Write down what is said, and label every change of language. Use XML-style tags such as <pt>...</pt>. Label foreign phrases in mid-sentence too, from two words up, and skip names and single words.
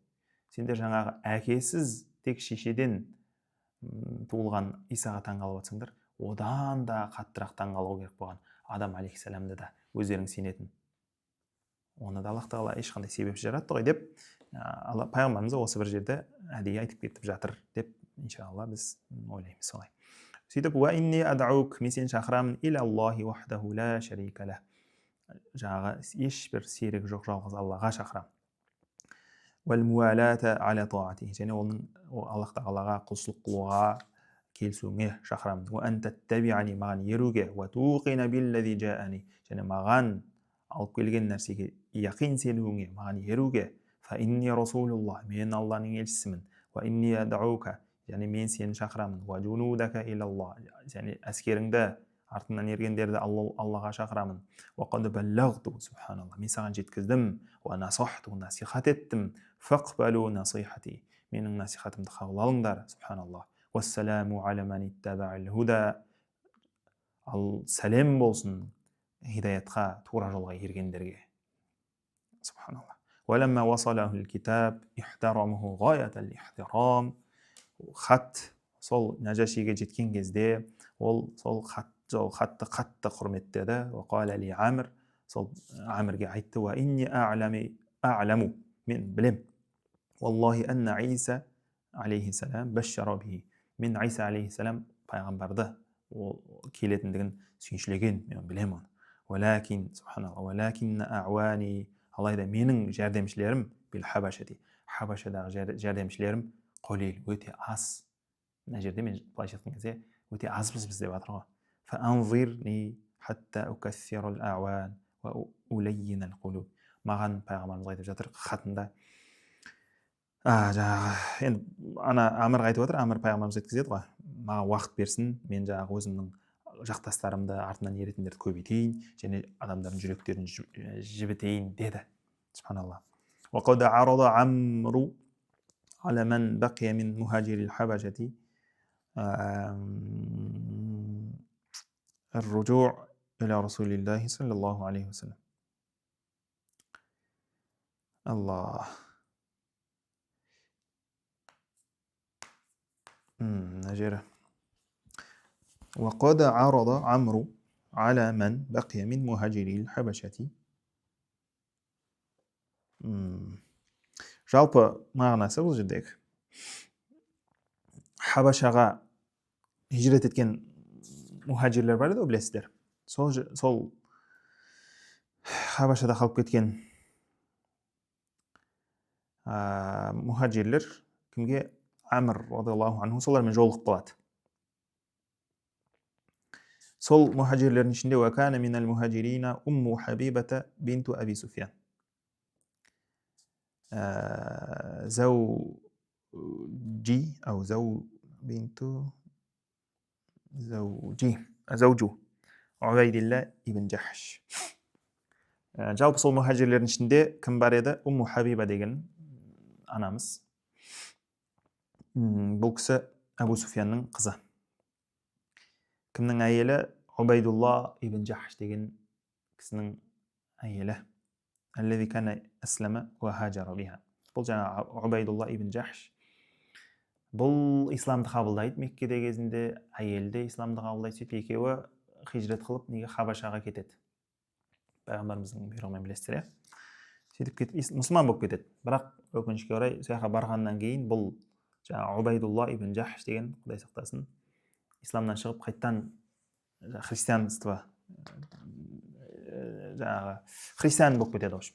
<kk>Сендер жаңағы әкесіз тек шешеден туылған Исаға таңғалып жатсаңдар, одан да қаттырақ таңғалу керек болған Адам алейхиссаламды да өздерің сенетін. Оны да Аллах тағала ешқандай себепсіз жаратты ғой деп, пайғамбарымыз осы бір жерде әдейі айтып кетіп жатыр деп, иншалла біз ойлаймыз солай. Сөйтіп,</kk> <ar>وإني أدعوك,</ar> <kk>мен сені шақырамын,</kk> <ar>إلى الله وحده لا شريك له,</ar> <kk>жаңағы ешбір серігі жоқ жалғыз Аллаға шақырамын.</kk> <ar>والموالاة على طاعته,</ar> <kk>және оның Аллах тағалаға құлшылық қылуға келісуіңе шақырамын.</kk> <ar>وأن تتبعني,</ar> <kk>маған еруге,</kk> <ar>وتوقن بالذي جاءني,</ar> <kk>және маған алып келген нәрсеге яқин сенуіңе, маған еруге.</kk> <ar>فإني رسول الله,</ar> <kk>мен Алланың елшісімін.</kk> <ar>وإني أدعوك,</ar> <kk>және мен сені шақырамын.</kk> <ar>وجنودك إلى الله,</ar> <kk>және әскеріңді, артынан ергендерді Аллаға шақырамын.</kk> <ar>وقد بلغت,</ar> <kk>субханалла, мен саған жеткіздім.</kk> <ar>ونصحت,</ar> <kk>насихат еттім.</kk> <ar>فاقبلوا نصيحتي,</ar> <kk>менің насихатымды қабыл алыңдар, субханалла.</kk> <ar>والسلام على من اتبع الهدى,</ar> <kk>ал сәлем болсын хидаятқа, тура жолға ергендерге, субханалла.</kk> <ar>ولما وصله الكتاب احترمه غاية الاحترام,</ar> <kk>хат сол Нажашиге жеткен кезде ол сол хатты қатты құрметтеді.</kk> <ar>وقال لعمرو,</ar> <kk>сол Амрге айтты:</kk> <ar>وإني أعلم,</ar> <kk>мен білем,</kk> <ar>والله أن عيسى عليه السلام بشر به,</ar> <kk>мен Иса алейхиссалам пайғамбарды келетіндігін сүйіншілеген, мен білем оны.</kk> <ar>ولكن سبحان الله ولكن أعواني,</ar> <kk>алайда менің жәрдемшілерім</kk> <ar>بالحبشة,</ar> <kk>хабашадағы жәрдемшілерім қолил, өте аз. Мына жерде мен былайша айтқан кезде өте азбыз біз деп жатыр ғой.</kk> <ar>فأنظرني حتى أكثر الأعوان وألين القلوب.</ar> <kk>Маған пайғамбарымыз айтып жатыр хатында: жаңағы енді ана Әмірға айтып отыр, Әмір пайғамбарымыз жеткізеді ғой, маған уақыт берсін, мен жаңағы өзімнің жақтастарымды артынан еретіндерді көбейтейін және адамдардың жүректерін жібітейін деді. Субханалла.</kk> <ar>وقد عرض عمرو على من بقي من مهاجر الحبشة الرجوع إلى رسول الله صلى الله عليه وسلم. الله. نجرة. وقد عرض عمرو على من بقي من مهاجري الحبشة.</ar> <kk>Жалпы мағынасы бұл жердегі Хабашаға хижрет еткен мухаджирлер бар еді, білесіздер. Сол Хабашада қалып кеткен мухаджирлер кімге? Амр</kk> <ar>رضي الله عنه</ar> <kk>солармен жолығып қалады. Сол мухаджирлердің ішінде</kk> <ar>وَكَانَ مِنَ الْمُهَاجِرِينَ أُمُّ حَبِيبَةَ بِنْتُ أَبِي سُفْيَانَ زوجي أو زوجو عبيد الله ибн جحش.</ar> <kk>Жалпы сол мухаджирлердің ішінде кім бар еді? Умму Хабиба деген анамыз. Бұл кісі Абу Суфьянның қызы. Кімнің әйелі? Убайдулла ибн Жахш деген кісінің әйелі.</kk> <ar>الذي كان أسلم وهاجر بها.</ar> <kk>Бұл жаңа Убайдулла ибн Жахш. Бұл исламды қабылдайды Меккеде кезінде, әйелі де исламды қабылдайды. Сөйтіп екеуі хижрет қылып неге Хабашаға кетеді. Пайғамбарымыздың бұйрығымен білесіздер, иә? Сөйтіп кетіп мұсылман болып кетеді. Бірақ өкінішке орай сояққа барғаннан кейін бұл жаңа Убайдулла ибн Жахш деген, Құдай сақтасын, исламнан шығып қайттан христианство жаңағы христиан болып кетеді,</kk> <ru>в общем.</ru>